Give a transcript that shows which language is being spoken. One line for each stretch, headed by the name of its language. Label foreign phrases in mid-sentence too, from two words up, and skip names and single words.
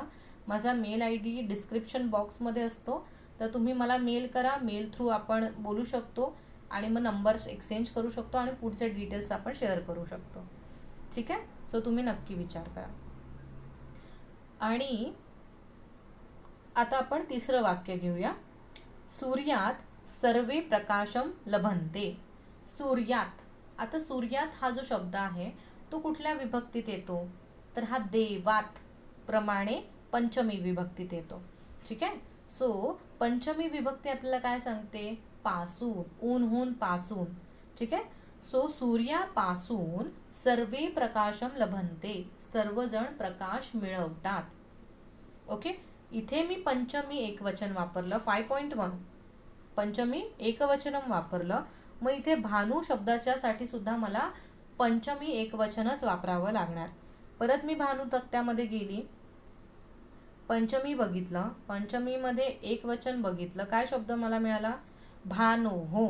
Marathi: माझा
English: mail ID description boxमध्ये
Marathi: असतो, तर तुम्ही मला मेल करा, मेल थ्रू आपण बोलू शकतो आणि मग
English: numbers exchange
Marathi: करू शकतो आणि पुढचे डिटेल्स आपण शेअर करू शकतो. ठीक आहे, सो तुम्ही नक्की विचार करा. आणि आता आपण तिसरं वाक्य घेऊया.
Sanskrit: सूर्यात सर्वे प्रकाशम लभन्ते. सूर्यात,
Marathi: आता सूर्यात हा जो शब्द आहे तो कुठल्या विभक्तीत येतो, तर हा देवात प्रमाणे पंचमी विभक्तीत येतो. ठीक आहे, सो पंचमी विभक्ती आपल्याला काय सांगते, पासून, ऊनहून पासून. ठीक आहे, सो सूर्यापासून
Sanskrit: सर्वे प्रकाशम लभन्ते,
Marathi: सर्वजण प्रकाश मिळवतात. ओके, इथे मी पंचमी एकवचन वापरलं, 5.1 पंचमी एकवचनम वापरलं. मग इथे भानू शब्दाच्या साठी सुद्धा मला पंचमी एकवचनच वापरावं लागणार. परत मी भानू तक्त्यामध्ये गेली, पंचमी बघितलं, पंचमीमध्ये एकवचन बघितलं, काय शब्द मला मिळाला, भानो हो.